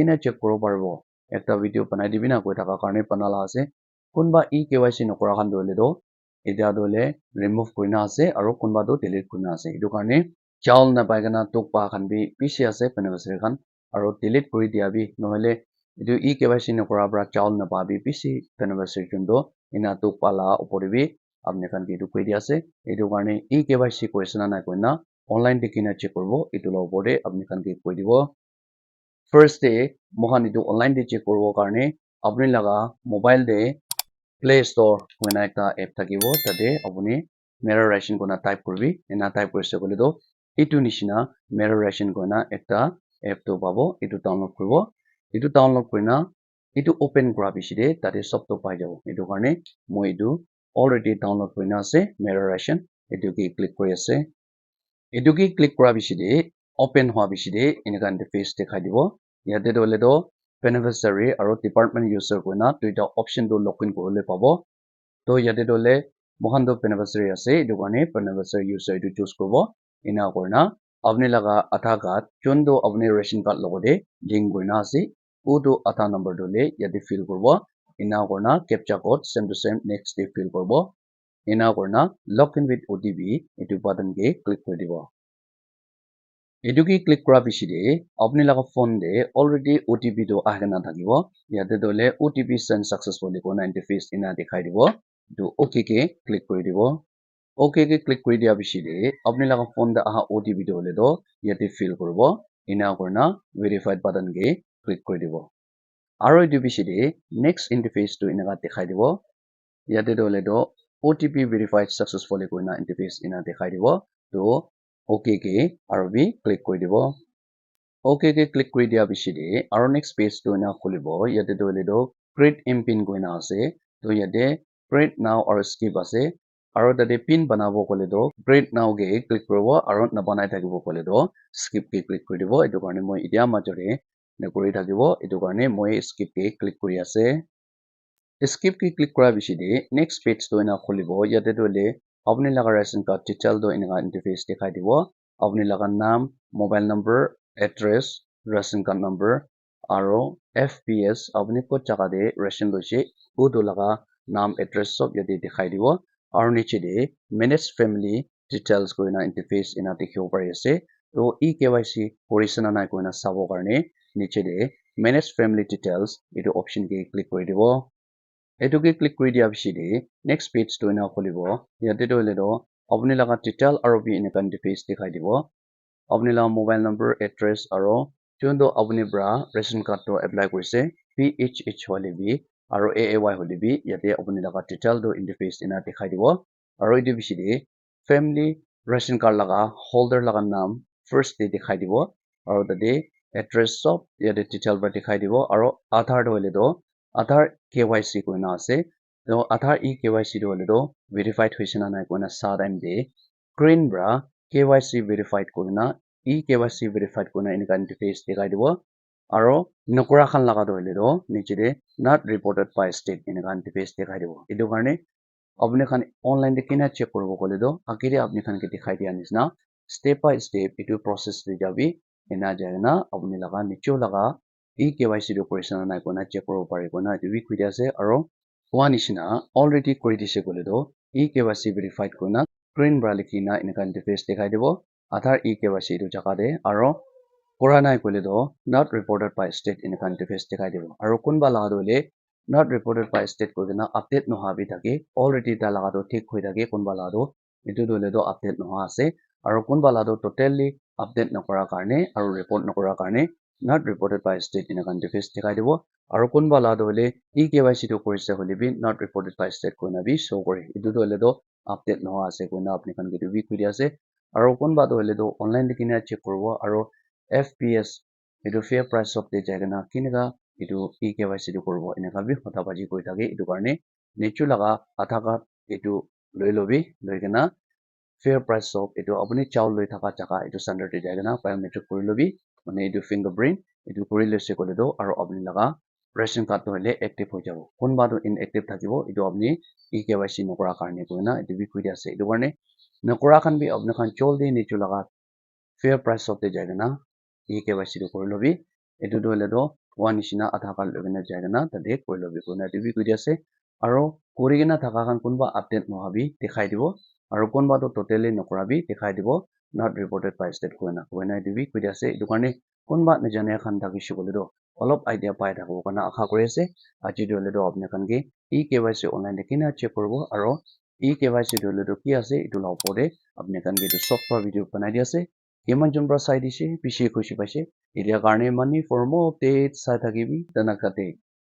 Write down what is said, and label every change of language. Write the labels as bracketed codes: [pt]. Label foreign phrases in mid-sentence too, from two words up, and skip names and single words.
[nag] kina check koro parbo ekta video banai dibi na koi thaka karne banala ase kunba eKYC nokora khan to hole to etia to hole remove korina ase aro kunba to delete korina ase etu karne chaul na pai kana tukpa khan bi bishi ase beneficiary khan aro delete kori dia bi nohole etu eKYC nokora bra chaul na pa bi bishi beneficiary chun to ina tukpa la opor de bi apne khan ke etu koi dia ase etu karne eKYC question anai koina online de kina check korbo etu la opor de apne khan ke koi dibo [en] first day [nag] mohan etu online de check korbo karne apni laga mobile de play store koina ekta app thakibo tate apuni mirror ration koina type korbi ena type korise kole to etu nishina mirror ration koina ekta app to pabo etu download koribo etu download korina etu open kora bishide tate sob to pai jabo etu karne moi etu [en] already download [nag] korina ase mirror ration etu ki click kori ase etu ki click kora bishide open hoa bishide enika interface dekhai dibo yate to hole to beneficiary aro [en] department user [nag] koina duita option to login korole pabo to yate to hole mohan to beneficiary ase etu karne [en] beneficiary user [nag] etu choose koribo ena korina apni laga Aadhaar card chon to apni [en] ration card [nag] logote link korina ase uto Aadhaar number to le yate fill koribo ena korina [en] captcha code same to same next day fill [nag] koribo ena korina [en] login with OTP [nag] etu button ke click kori dibo etu ki click kora bishide apni laga phone de [en] already OTP [nag] to ahena thakibo yate to le [en] OTP send successfully [nag] kona interface ena dekhai dibo to okay ke click kori dibo okay ke click kori dia bishide apni laga phone de aha OTP to hole to yate fill koribo ena korina [en] verified button [nag] ke click kori dibo aro etu bishide [en] next interface [nag] to enaka dekhai dibo yate to hole to [en] OTP verified successfully [nag] koina interface ena dekhai dibo to okay ke aro bi click kori dibo okay ke click kori dia bishide aro [en] next page [nag] to ena khulibo yate to hole to [en] create mpin [nag] koina ase to yate [en] create now [nag] aro skip ase aro tate pin banabo kole to [en] create now [nag] ke click koribo aro nabanai thakibo kole to skip ke click kori dibo etu karne moi etia majore nekori thakibo etu karne moi skip ke click kori ase skip ki click kora bishide [en] next page [nag] to ena khulibo yate to le apni laga [en] ration card detail [nag] to enaka interface dekhai dibo apni laga naam [en] mobile number address ration card number [nag] aro FPS apni ko jaga de ration loise uto laga naam address sob yate dekhai dibo aro niche de [en] manage family details [nag] koina interface ena dekhibo pari ase to eKYC korise na nai koina sabo karne niche de [en] manage family details [nag] etu option ke click kori dibo etu ke click kori dia bishide [en] next page [nag] to ena khulibo yate to hole to apni laga detail aro bi enaka interface dekhai dibo apni laga [en] mobile number address [nag] aro chon to apni bra [en] ration card [nag] to apply korise PHH hole bi aro AAY hole bi yate apni laga detail to interface ena dekhai dibo aro etu bishide [en] family ration card [nag] laga holder laga naam first de dekhai dibo aro tate address sob yate detail ba dekhai dibo aro Aadhaar to hole to Aadhaar KYC koina ase to Aadhaar eKYC to hole to verified hoise na nai koina sa time de green bra [en] KYC verified [nag] koina [en] eKYC verified [nag] koina enaka interface dekhai dibo aro nokora khan laga to hole to niche de [en] not reported by state [nag] enaka interface dekhai dibo etu karne apni khan online de kina check koribo kole to akire apni khan ke dekhai dia nisna [en] step by step [nag] etu process de jabi ena jana apni laga nicho laga eKYC to korise na nai koina check koribo pari koina etu bi koi dia ase aro koa nishina already kori dise kole to [en] eKYC verified [nag] koina green bra likhina enaka interface dekhai dibo Aadhaar eKYC etu jaga de aro kora nai kole to [en] not reported by state [nag] enaka interface dekhai dibo aro kunba laga to le [en] not reported by state [nag] koina update noha bi thake already ta laga to thik hoi thake kunba laga to etu to le to update noha ase aro kunba laga to [en] totally update [nag] nokora karne aro report nokora karne [en] not reported by state [nag] inakan device dekhai dibo aro kunba la do hole eKYC to korise hole bi [en] not reported by state [nag] koina bi show kore etu do hole do update noa ase koina apni khan ke bi kuri ase aro kunba do hole do online dikina check koribo aro FPS etu [en] fair price of [nag] de jaigana kinega etu eKYC to koribo enaka bi hota baji koi thake etu karne nechu laga Aadhaar card etu loi lobi loikena [en] fair price of [nag] etu apuni chaul loi thaka jaka etu center te jaigena biometric kori lobi mane etu fingerprint etu kori lese kole do aro apni laga [en] ration card [nag] to hole active ho jabo kunba do inactive thakibo etu apni eKYC nokora karne koina etu bi kuri ase etu karne nokora khan bi apni khan choldi nechu laga [en] fair price of [nag] de jaigena eKYC to kori lobi etu do hole do one nishina Aadhaar card loigena jaigena tade kori lobi koina etu bi kuri ase aro korigena thaka khan kunba update nohabi dekhai dibo aro kunba to totally nokora bi dekhai dibo [en] not reported by state [nag] koina etu bi kuri ase etu karne kunba najane khan thakishe kole do olop idea pai thakbo kana akha kori ase aji do hole do apni khan ke eKYC online de kina check koribo aro eKYC do hole do ki ase etu la opor de apni khan ke etu [en] software video [nag] banai di ase kiman jon pra sai dise bishi khushi paise etia karne mani [en] for more updates [nag] sai thakibi dana kate